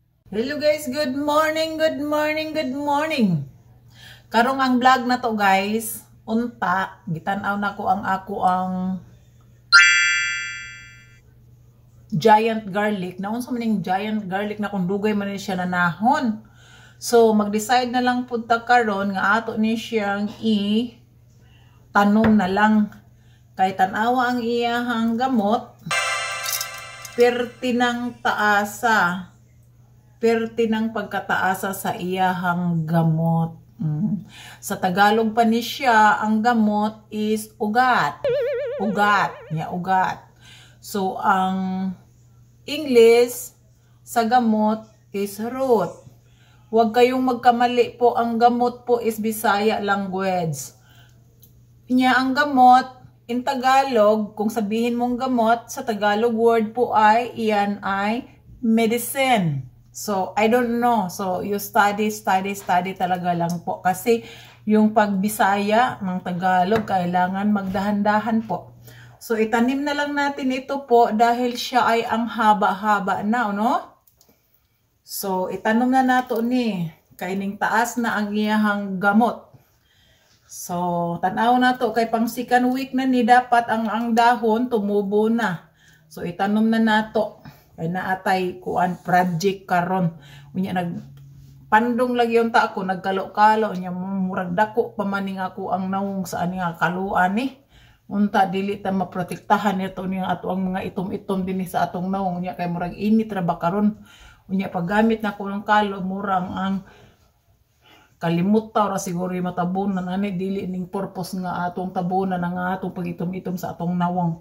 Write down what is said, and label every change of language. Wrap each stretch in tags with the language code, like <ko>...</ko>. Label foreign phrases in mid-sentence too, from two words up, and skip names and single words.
<en>Hello guys, good morning, good morning, good morning.</en> <ceb>Karong ang vlog na to guys, unta, gitanaw na ko ang giant garlic. Naon sa maning giant garlic na kung dugay man ni siya nanahon. So mag-decide na lang punta karon nga ato ni siyang tanom na lang. Kay tanawa ang iyahang gamot, perti ng taasa. Perti ng pagkataasa sa iyahang gamot. Sa Tagalog pa ni siya, ang gamot is ugat. Ugat. Ugat. So, ang English sa gamot is root.</ceb> <tl>Huwag kayong magkamali po. Ang gamot po is Bisaya language. Ang gamot, in Tagalog, kung sabihin mong gamot, sa Tagalog word po ay, iyan ay medicine.</tl> <en>So, I don't know. So, you study</en> <tl>talaga lang po. Kasi, yung pagbisaya ng Tagalog, kailangan magdahan-dahan po. So, itanim na lang natin ito po dahil siya ay ang haba-haba na, no? So,</tl> <ceb>itanom na nato ni. Kaining taas na ang iyahang gamot. So, tanaw na to. Kay pang</ceb> <en>second week</en> <ceb>na ni, dapat ang dahon tumubo na. So, itanom na nato. Ay naatay kuan project karon unya nagpandong lagi unta ako nagkalo-kalo nya murag dako pa maning ako ang nawong sa ani nga kaluan ni unta dili ta maprotektahan nito ni ato ang mga itom-itom dinhi sa atong nawong nya kay murag init ra ba karon unya paggamit na ko ng kalo murang ang kalimutaw ra siguro matabunan ani dili ning purpose nga atong tabunan nga atong pagitom-itom sa atong nawong.</ceb>